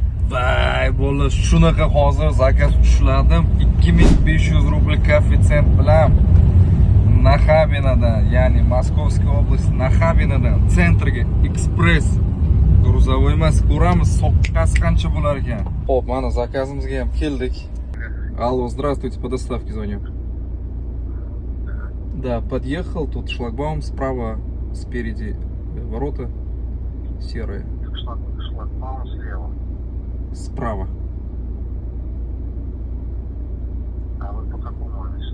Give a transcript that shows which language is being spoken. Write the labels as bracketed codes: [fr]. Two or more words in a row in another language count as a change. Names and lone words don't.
[uz] Vay bola, shunaqa hozir zakaz ushladim. 2500 rubl koeffitsient bilan Naxabinadan, ya'ni [ru] Московский область [uz] Naxabinadan sentrga ekspress грузовой emas, ko'ramiz soqqasi qancha bo'lar ekan. Xo'p, mana zakazimizga ham keldik. [ru] Алло, здравствуйте, по доставке звоню. Да, подъехал, тут шлагбаум справа, спереди ворота серые. Шлагбаум слева. Справа. А вы по какому адресу?